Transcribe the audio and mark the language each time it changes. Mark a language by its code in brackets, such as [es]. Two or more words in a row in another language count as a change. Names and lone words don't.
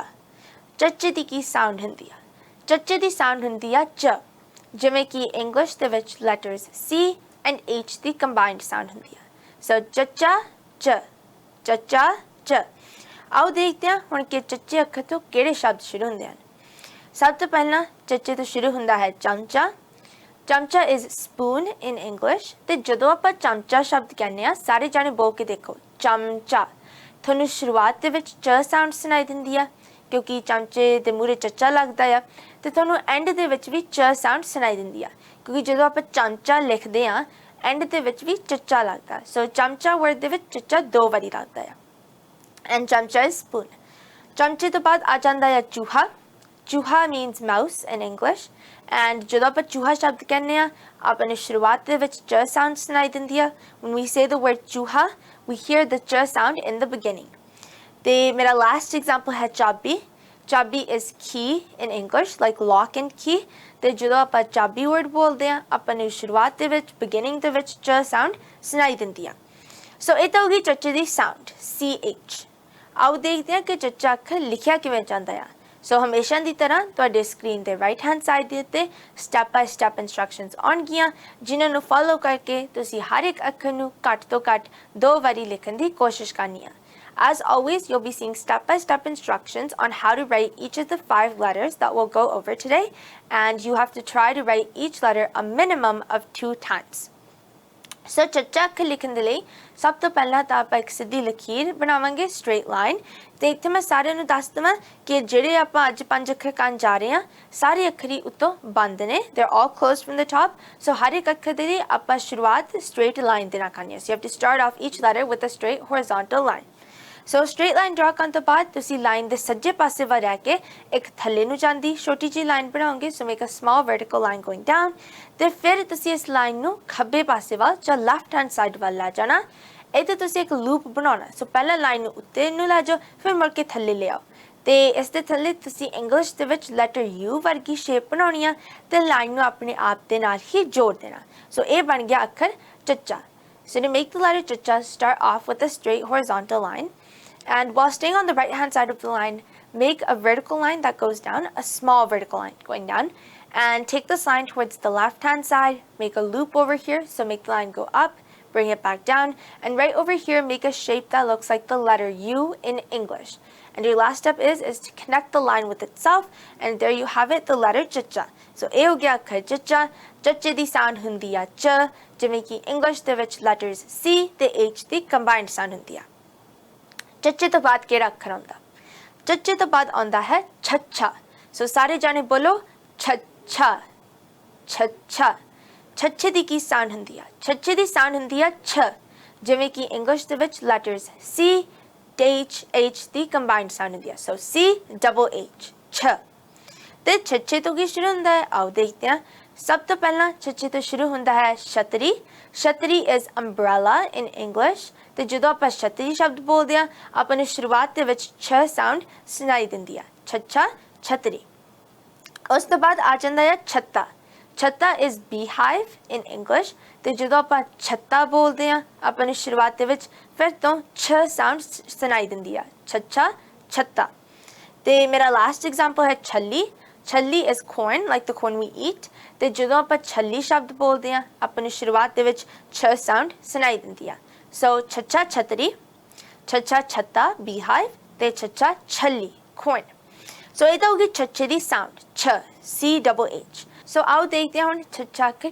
[pa] ਚੱਚੇ ਦੀ ਕੀ ਸਾਊਂਡ ਹੁੰਦੀ ਆ? ਚੱਚੇ ਦੀ ਸਾਊਂਡ ਹੁੰਦੀ ਆ ਚ, ਜਿਵੇਂ ਕਿ ਇੰਗਲਿਸ਼ ਦੇ ਵਿੱਚ [en] letters C and H [pa] ਦੀ [en] combined sound [pa] ਹੁੰਦੀ ਆ। ਸੋ ਚੱਚਾ ਚ, ਚੱਚਾ ਚ। ਆਓ ਦੇਖਦੇ ਹਾਂ ਹੁਣ ਕਿ ਚੱਚੇ ਅੱਖਰ ਤੋਂ ਕਿਹੜੇ ਸ਼ਬਦ ਸ਼ੁਰੂ ਹੁੰਦੇ ਹਨ। ਸਭ ਤੋਂ ਪਹਿਲਾਂ ਚੱਚੇ ਤੋਂ ਸ਼ੁਰੂ ਹੁੰਦਾ ਹੈ ਚਮਚਾ। ਚਮਚਾ [en] is spoon in English [pa] ਤੇ ਜਦੋਂ ਆਪਾਂ ਚਮਚਾ ਸ਼ਬਦ ਕਹਿੰਦੇ ਆ ਸਾਰੇ ਜਾਣੇ ਬੋਲ ਕੇ ਦੇਖੋ ਚਮਚਾ ਤੁਹਾਨੂੰ ਸ਼ੁਰੂਆਤ ਦੇ ਵਿੱਚ ਚ ਸਾਊਂਡ ਸੁਣਾਈ ਦਿੰਦੀ ਆ ਕਿਉਂਕਿ ਚਮਚੇ ਦੇ ਮੂਹਰੇ ਚੱਚਾ ਲੱਗਦਾ ਆ ਤੇ ਤੁਹਾਨੂੰ ਐਂਡ ਦੇ ਵਿੱਚ ਵੀ ਚ ਸਾਊਂਡ ਸੁਣਾਈ ਦਿੰਦੀ ਆ ਕਿਉਂਕਿ ਜਦੋਂ ਆਪਾਂ ਚਮਚਾ ਲਿਖਦੇ ਆ ਐਂਡ ਦੇ ਵਿੱਚ ਵੀ ਚੱਚਾ ਲੱਗਦਾ ਸੋ ਚਮਚਾ ਵਰਡ ਦੇ ਵਿੱਚ ਚੱਚਾ 2 ਵਾਰੀ ਲੱਗਦਾ ਆ ਐਂਡ ਚਮਚਾ [en] is spoon [pa] ਚਮਚੇ ਤੋਂ ਬਾਅਦ ਆ ਜਾਂਦਾ ਆ ਚੂਹਾ ਚੂਹਾ [en] means mouse in English and [pa] ਜਦੋਂ ਆਪਾਂ ਚੂਹਾ ਸ਼ਬਦ ਕਹਿੰਦੇ ਆ ਆਪਾਂ ਨੂੰ ਸ਼ੁਰੂਆਤ ਦੇ ਵਿੱਚ ਚ ਸਾਊਂਡ ਸੁਣਾਈ ਦਿੰਦੀ ਆ [en] when we say the word ਚੂਹਾ we hear the ch sound in the beginning [pa] ਤੇ ਮੇਰਾ [en] last example [pa] ਹੈ ਚਾਬੀ ਚਾਬੀ [en] is key in English like lock and key [pa] ਤੇ ਜਦੋਂ ਆਪਾਂ ਚਾਬੀ [en] word [pa] ਬੋਲਦੇ ਆ ਆਪਾਂ ਨੂੰ ਸ਼ੁਰੂਆਤ ਦੇ ਵਿੱਚ beginning ਦੇ ਵਿੱਚ ਚ ਸਾਊਂਡ ਸੁਣਾਈ ਦਿੰਦੀ ਆ ਸੋ ਇਹ ਤਾਂ ਹੋ ਗਈ ਚੱਚੇ ਦੀ ਸਾਊਂਡ ch ਆਓ ਦੇਖਦੇ ਹਾਂ ਕਿ ਚੱਚਾ ਅੱਖਰ ਲਿਖਿਆ ਕਿਵੇਂ ਜਾਂਦਾ ਆ ਸੋ ਹਮੇਸ਼ਾ ਦੀ ਤਰ੍ਹਾਂ ਤੁਹਾਡੇ ਸਕਰੀਨ ਦੇ [en] right hand side [pa] ਦੇ ਉੱਤੇ [en] step by step instructions [pa] ਆਉਣਗੀਆਂ ਜਿਨ੍ਹਾਂ ਨੂੰ ਫੋਲੋ ਕਰਕੇ ਤੁਸੀਂ ਹਰ ਇੱਕ ਅੱਖਰ ਨੂੰ ਘੱਟ ਤੋਂ ਘੱਟ 2 ਵਾਰੀ ਲਿਖਣ ਦੀ ਕੋਸ਼ਿਸ਼ ਕਰਨੀ ਆ [en] As always, you'll be seeing step-by-step instructions on how to write each of the 5 letters that we'll go over today, and you have to try to write each letter a minimum of 2 times. So, [pa] ਚੱਚਾ ਅੱਖਰ ਲਿਖਣ ਦੇ ਲਈ ਸਭ ਤੋਂ ਪਹਿਲਾਂ ਤਾਂ ਆਪਾਂ ਇੱਕ ਸਿੱਧੀ ਲਕੀਰ ਬਣਾਵਾਂਗੇ [en] straight line [pa] ਤੇ ਇੱਥੇ ਮੈਂ ਸਾਰਿਆਂ ਨੂੰ ਦੱਸ ਦਵਾਂ ਕਿ ਜਿਹੜੇ ਆਪਾਂ ਅੱਜ 5 ਅੱਖਰ ਕਰਨ ਜਾ ਰਹੇ ਹਾਂ ਸਾਰੇ ਅੱਖਰ ਹੀ ਉੱਤੋਂ ਬੰਦ ਨੇ [en] they're all closed from the top so [pa] ਹਰ ਇੱਕ ਅੱਖਰ ਦੇ ਲਈ ਆਪਾਂ ਸ਼ੁਰੂਆਤ [en] straight line [pa] ਦੇ ਨਾਲ ਕਰਨੀ ਹੈ [en] so you have to start off each letter with a straight horizontal line So straight line draw [pa] ਕਰਨ ਤੋਂ ਬਾਅਦ ਤੁਸੀਂ ਲਾਈਨ ਦੇ ਸੱਜੇ ਪਾਸੇ ਵੱਲ ਰਹਿ ਕੇ ਇੱਕ ਥੱਲੇ ਨੂੰ ਜਾਂਦੀ ਛੋਟੀ ਜਿਹੀ ਲਾਈਨ ਬਣਾਓਗੇ [en] so make a small vertical line going down [pa] ਤੇ ਫਿਰ ਤੁਸੀਂ ਇਸ ਲਾਈਨ ਨੂੰ ਖੱਬੇ ਪਾਸੇ ਵੱਲ ਜਾਂ [en] left hand side [pa] ਵੱਲ ਲੈ ਜਾਣਾ ਇੱਥੇ ਤੁਸੀਂ ਇੱਕ ਲੂਪ ਬਣਾਉਣਾ ਸੋ ਪਹਿਲਾਂ ਲਾਈਨ ਨੂੰ ਉੱਤੇ ਨੂੰ ਲੈ ਜਾਓ ਫਿਰ ਮੁੜ ਕੇ ਥੱਲੇ ਲਿਆਓ ਤੇ ਇਸ ਦੇ ਥੱਲੇ ਤੁਸੀਂ ਇੰਗਲਿਸ਼ ਦੇ ਵਿੱਚ ਲੈਟਰ U ਵਰਗੀ ਸ਼ੇਪ ਬਣਾਉਣੀ ਆ ਤੇ ਲਾਈਨ ਨੂੰ ਆਪਣੇ ਆਪ ਦੇ ਨਾਲ ਹੀ ਜੋੜ ਦੇਣਾ ਸੋ ਇਹ ਬਣ ਗਿਆ ਅੱਖਰ ਚੱਚਾ [en] So to make the letter chacha, start off with a straight horizontal line. And while staying on the right-hand side of the line, make a vertical line that goes down, a small vertical line going down. And take this line towards the left-hand side, make a loop over here, so make the line go up, bring it back down. And right over here, make a shape that looks like the letter U in English. And your last step is to connect the line with itself. And there you have it, the letter chacha. [pa] So ਇਹ ਹੋ ਗਿਆ ਅੱਖਰ ਚੱਚਾ ਚੱਚੇ ਦੀ ਸਾਊਂਡ ਹੁੰਦੀ ਆ ਚ ਜਿਵੇਂ ਕਿ ਇੰਗਲਿਸ਼ ਦੇ ਵਿੱਚ ਲੈਟਰਸ C ਤੇ H ਦੀ [en] combined sound [pa] ਹੁੰਦੀ ਆ ਚੱਚੇ ਤੋਂ ਬਾਅਦ ਕਿਹੜਾ ਅੱਖਰ ਆਉਂਦਾ ਚੱਚੇ ਤੋਂ ਬਾਅਦ ਆਉਂਦਾ ਹੈ ਛੱਛਾ ਸੋ ਸਾਰੇ ਜਾਣੇ ਬੋਲੋ ਛੱਛਾ ਛੱਛਾ ਛੱਛੇ ਦੀ ਕੀ ਸਾਊਂਡ ਹੁੰਦੀ ਆ ਛੱਛੇ ਦੀ ਸਾਊਂਡ ਹੁੰਦੀ ਆ ਛ ਜਿਵੇਂ ਕਿ ਇੰਗਲਿਸ਼ ਦੇ ਵਿੱਚ ਲੈਟਰਸ C ਤੇ H ਦੀ [en] combined sound [pa] ਹੁੰਦੀ ਆ ਸੋ [en] C double H [pa] ਛ ਤੇ ਛੱਛੇ ਤੋਂ ਕੀ ਸ਼ੁਰੂ ਹੁੰਦਾ ਹੈ ਆਓ ਦੇਖਦੇ ਹਾਂ ਸਭ ਤੋਂ ਪਹਿਲਾਂ ਛੱਛੇ ਤੋਂ ਸ਼ੁਰੂ ਹੁੰਦਾ ਹੈ ਛਤਰੀ ਛਤਰੀ [en] is umbrella in English [pa] ਤੇ ਜਦੋਂ ਆਪਾਂ ਛਤਰੀ ਸ਼ਬਦ ਬੋਲਦੇ ਹਾਂ ਆਪਾਂ ਨੂੰ ਸ਼ੁਰੂਆਤ ਦੇ ਵਿੱਚ ਛ ਸਾਊਂਡ ਸੁਣਾਈ ਦਿੰਦੀ ਆ ਛੱਛਾ ਛਤਰੀ ਉਸ ਤੋਂ ਬਾਅਦ ਆ ਜਾਂਦਾ ਹੈ ਛੱਤਾ ਛੱਤਾ [en] is beehive in English [pa] ਤੇ ਜਦੋਂ ਆਪਾਂ ਛੱਤਾ ਬੋਲਦੇ ਹਾਂ ਆਪਾਂ ਨੂੰ ਸ਼ੁਰੂਆਤ ਦੇ ਵਿੱਚ ਫਿਰ ਤੋਂ ਛ ਸਾਊਂਡ ਸੁਣਾਈ ਦਿੰਦੀ ਆ ਛੱਛਾ ਛੱਤਾ ਤੇ ਮੇਰਾ [en] last example [pa] ਹੈ ਛੱਲੀ ਛੱਲੀ [en] is corn like the corn we eat [pa] ਤੇ ਜਦੋਂ ਆਪਾਂ ਛੱਲੀ ਸ਼ਬਦ ਬੋਲਦੇ ਹਾਂ ਆਪਾਂ ਨੂੰ ਸ਼ੁਰੂਆਤ ਦੇ ਵਿੱਚ ਛ ਸਾਊਂਡ ਸੁਣਾਈ ਦਿੰਦੀ ਆ ਸੋ ਛੱਛਾ ਛਤਰੀ ਛੱਛਾ ਛੱਤਾ beehive ਤੇ ਛੱਛਾ ਛੱਲੀ corn ਸੋ ਇਹ ਤਾਂ ਹੋ ਗਈ ਛੱਛੇ ਦੀ ਸਾਊਂਡ ਛ [en] C double H [pa] ਸੋ ਆਓ ਦੇਖਦੇ ਹਾਂ ਹੁਣ ਛੱਛਾ ਅੱਖਰ